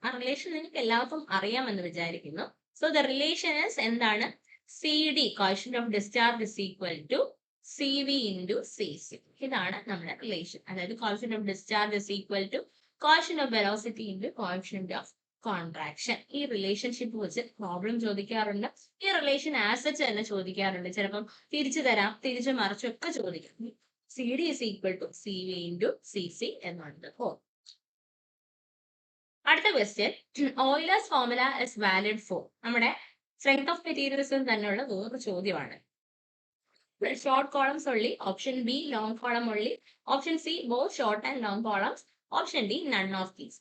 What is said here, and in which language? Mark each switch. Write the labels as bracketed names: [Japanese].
[Malayalam] ആ റിലേഷൻ നിങ്ങൾക്ക് എല്ലാവർക്കും അറിയാമെന്ന് വിചാരിക്കുന്നു. [English] so the relation is [Malayalam] എന്താണ്, [English] CD coefficient of discharge is equal to CV into CC. [Malayalam] ഇതാണ് നമ്മുടെ റിലേഷൻ. അതായത് [English] Coefficient of discharge is equal to coefficient of velocity into coefficient of contraction. [Malayalam] ഈ റിലേഷൻഷിപ്പ് വെച്ച് പ്രോബ്ലം ചോദിക്കാറുണ്ട്. ഈ റിലേഷൻ ആസച്ച് തന്നെ ചോദിക്കാറുണ്ട്. ചിലപ്പം തിരിച്ചു തരാം, തിരിച്ചു മറിച്ചൊക്കെ ചോദിക്കാം. [English] CD is equal to CV into CC [Malayalam] എന്നുണ്ട്. അടുത്ത question, [English] Euler's formula is valid for. [Malayalam] നമ്മുടെ സ്ട്രെങ്ത് ഓഫ് മെറ്റീരിയൽസിൽ തന്നെയുള്ള വേറൊരു ചോദ്യമാണ്. [English] Short columns only, option B long column only, option C both short and long columns, option D none of these.